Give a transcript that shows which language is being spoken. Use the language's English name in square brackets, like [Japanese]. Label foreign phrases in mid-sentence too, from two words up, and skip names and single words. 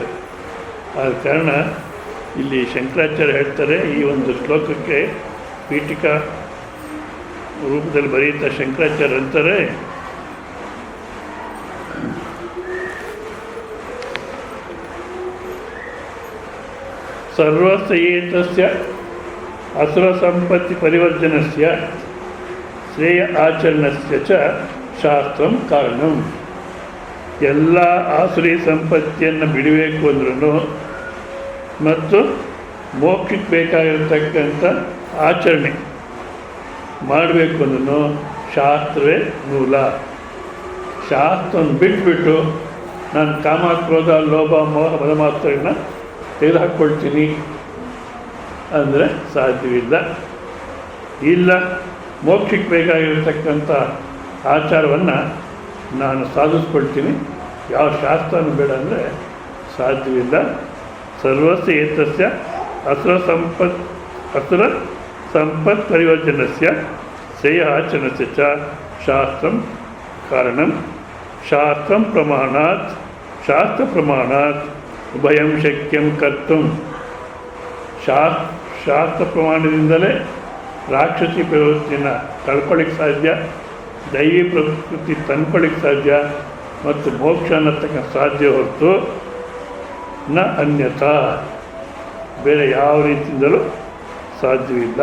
[Kannada] ಆದ ಕಾರಣ ಇಲ್ಲಿ ಶಂಕರಾಚಾರ್ಯ ಹೇಳ್ತಾರೆ, ಈ ಒಂದು ಶ್ಲೋಕಕ್ಕೆ ಪೀಠಿಕಾ ರೂಪದಲ್ಲಿ ಬರೆಯುತ್ತಾ ಶಂಕರಾಚಾರ್ಯ ಅಂತಾರೆ, [Sanskrit] ಸರ್ವಸಯೇತಸ್ಯ ಅಸುರ ಸಂಪತ್ತಿ ಪರಿವರ್ಜನಸ್ಯ ಶ್ರೇಯ ಆಚರಣಸ್ಯ ಚ ಶಾಸ್ತ್ರಂ ಕಾರಣಂ. [Kannada] ಎಲ್ಲ ಆಸುರಿ ಸಂಪತ್ತಿಯನ್ನು ಬಿಡಬೇಕು ಅಂದ್ರೂ ಮತ್ತು ಮೋಕ್ಷಕ್ಕೆ ಬೇಕಾಗಿರತಕ್ಕಂಥ ಆಚರಣೆ ಮಾಡಬೇಕು ಅಂದ್ರೂ ಶಾಸ್ತ್ರವೇ ಮೂಲ. ಶಾಸ್ತ್ರವನ್ನು ಬಿಟ್ಬಿಟ್ಟು ನಾನು ಕಾಮ ಕ್ರೋಧ ಲೋಭ ಮೋಹ ಮದಮಾತ್ರಗಳನ್ನ ತೆಗೆದುಹಾಕ್ಕೊಳ್ತೀನಿ ಅಂದರೆ ಸಾಧ್ಯವಿಲ್ಲ. ಇಲ್ಲ, ಮೋಕ್ಷಕ್ಕೆ ಬೇಕಾಗಿರತಕ್ಕಂಥ ಆಚಾರವನ್ನು ನಾನು ಸಾಧಿಸ್ಕೊಳ್ತೀನಿ, ಯಾವ ಶಾಸ್ತ್ರನೂ ಬೇಡ ಅಂದರೆ ಸಾಧ್ಯವಿಲ್ಲ. [Sanskrit] ಸರ್ವಸ್ಯ ಏತಸ್ಯ ಅಸುರ ಸಂಪತ್ ಪರಿವರ್ಜನಸ್ಯ ಶ್ರೇಯ ಆಚರಣಸ್ಯ ಚ ಶಾಸ್ತ್ರಂ ಕಾರಣಂ. ಶಾಸ್ತ್ರ ಪ್ರಮಾಣಾತ್ ಉಭಯಂ ಶಕ್ಯಂ ಕರ್ತುಂ. [Kannada] ಶಾಸ್ತ್ರ ಪ್ರಮಾಣದಿಂದಲೇ ರಾಕ್ಷಸಿ ಪ್ರವೃತ್ತಿಯನ್ನು ಕಳ್ಕೊಳ್ಳಿಕ್ಕೆ ಸಾಧ್ಯ, ದೈವಿ ಪ್ರವೃತ್ತಿ ತಂದ್ಕೊಳ್ಳಿಕ್ಕೆ ಸಾಧ್ಯ ಮತ್ತು ಮೋಕ್ಷ ಅನ್ನತಕ್ಕ ಸಾಧ್ಯ ಹೊರತು [Sanskrit] ನ ಅನ್ಯತಾ, [Kannada] ಬೇರೆ ಯಾವ ರೀತಿಯಿಂದಲೂ ಸಾಧ್ಯವಿಲ್ಲ.